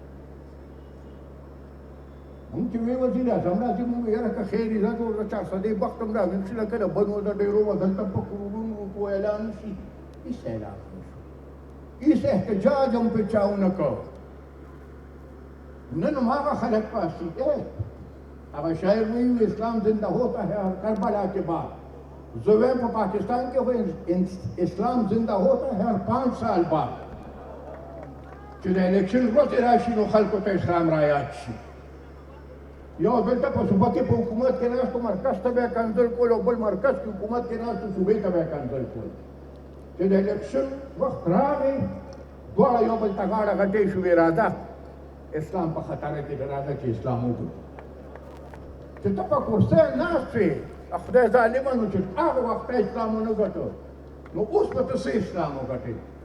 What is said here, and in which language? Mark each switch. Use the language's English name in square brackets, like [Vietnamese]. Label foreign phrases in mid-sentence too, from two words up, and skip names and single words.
[Pashto] مونږ چې وی وزیر اعظم راځي مونږ یاره که خیر یې راځو د چارسدې وخت هم راځي چې لکه د بنو د ډېرو به دلته په کروڑونو روپو اعلان شي هیڅ اعلان نه شو هیڅ احتجاج هم پې چا ونه کړ نن هماغه خلک پاس دي هغه شاعر وایي [Urdu] اسلام زنده ہوتا ہے کربلا کے بعد [Pashto] زه وایم په پاکستان کې خو [Urdu] اسلام زنده ہوتا ہے هر 5 سال [Pashto] بعد چې د الیکشن ورځې راشي نو خلکو ته اسلام رایاد شي یو دلته په صوبه کې په حکومت کې ناستو مرکز ته به یې کنزل کول او بل مرکز کې حکومت کې ناستو صوبې ته به یې کنزل کول چې د الیکشن وخت راغی دواړه یو بل ته غاړه غټې شوې راځه اسلام په خطر کې دی راځه چې اسلام وکړو چې ته په کرسۍ ناست وې خدای ظالمه نو چې هغه وخت اسلام ونه ګټو نو اوس به ته څه اسلام وګټې